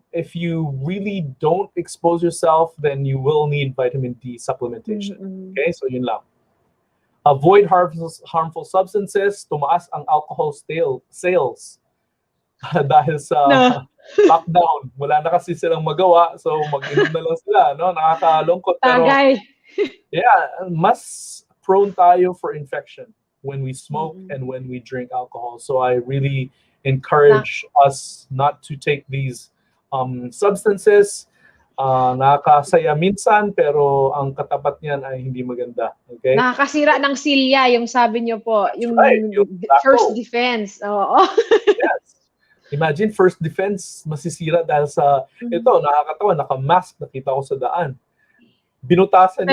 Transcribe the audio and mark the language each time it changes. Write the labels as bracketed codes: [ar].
[en] If you really don't expose yourself, then you will need vitamin D supplementation. Okay, [tl] so yun lang. [en] Avoid harmful substances. [tl] Tumaas ang alcohol sales. Dahil sa lockdown. Wala na kasi silang magawa. So mag-inom na lang sila. [en] No? [tl] Nakakalungkot. Pero, [en] yeah, mas prone tayo for infection when we smoke and when we drink alcohol. So I really encourage us not to take these substances. [tl] Nakakasaya minsan, pero ang katapat niyan ay hindi maganda. Okay? Nakakasira ng silya, yung sabi niyo po. Yung first defense. Oo. Yes. [en] Imagine first defense [tl] masisira dahil sa ito, nakakatawa, naka-mask, nakita ko sa daan. binutasan niya